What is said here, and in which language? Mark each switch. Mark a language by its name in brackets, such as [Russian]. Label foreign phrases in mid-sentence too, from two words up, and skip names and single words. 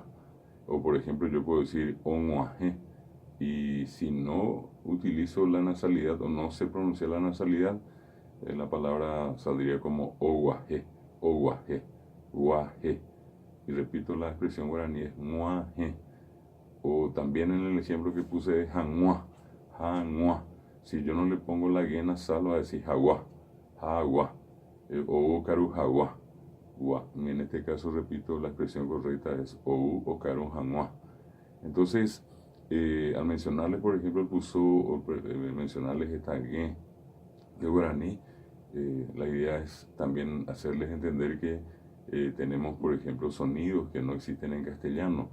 [Spanish] O por ejemplo, yo puedo decir Omuaje. Y si no utilizo la nasalidad o no sé pronunciar la nasalidad, la palabra saldría como oguaje, guaje. Y repito, la expresión guaraní es muaje. O también en el ejemplo que puse de janua. Si yo no le pongo la G nasal, va a decir jagua. [Guarani] O caru jagua. [Spanish] En este caso, repito, la expresión correcta es [Guarani] o caru janua. [Spanish] Entonces, al mencionarles, por ejemplo, el puso, o mencionarles esta G de guaraní, la idea es también hacerles entender que tenemos, por ejemplo, sonidos que no existen en castellano.